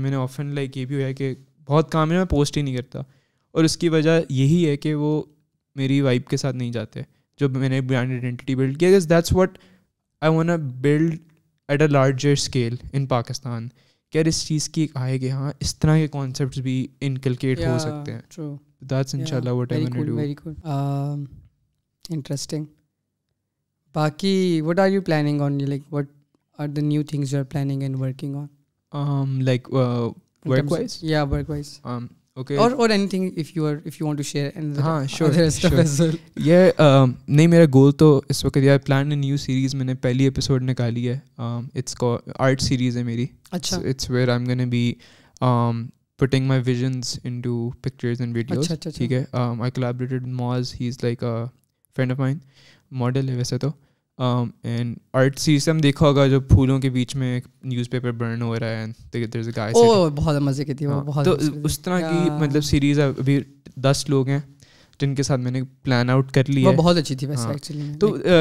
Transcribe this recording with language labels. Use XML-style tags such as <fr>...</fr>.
<ur>میں نے often like یہ بھی ہوا ہے کہ بہت کام ہے میں پوسٹ ہی نہیں کرتا, اور اس کی وجہ یہی ہے کہ وہ میری وائب کے ساتھ نہیں جاتے جو میں نے برانڈ آئیڈینٹی بلڈ کیا.</ur> <en>That's what I want build at a larger scale in Pakistan.</en> <ur>کیا اس چیز کی آئے کہ ہاں اس طرح کے کانسیپٹس بھی انکلکیٹ ہو سکتے ہیں.</ur> <en>That's انشاءاللہ what I want to do. Very good, interesting.</en> <ur>باقی</ur> <en>what are you planning on, like what are the new things you are planning and working on? Like work wise? Yeah, work wise. Okay. Or anything if you want to share and</en> <ur>ہاں sure</ur> <en>stuff as well.</en> <ur>نہیں میرا گول تو اس وقت یار plan new series میں نے پہلی episode نکالی ہے. اٹس آرٹ سیریز ہے میری. اچھا. It's where I am gonna be putting</ur> <en>my visions into pictures and videos.</en> <ur>ٹھیک ہے.</ur> <en>I collaborated with Moaz. He's like a friend of mine.</en> <ur>Model ہے ویسے تو. اینڈ آرٹ سیریز ہم دیکھا ہوگا جو پھولوں کے بیچ میں نیوز پیپر برن ہو رہا ہے, بہت مزے کی تھی وہ. تو اس طرح کی مطلب سیریز ابھی 10 لوگ ہیں جن کے ساتھ میں نے پلان آؤٹ کر لیا. وہ بہت اچھی تھی ویسے ایکچولی. تو</ur>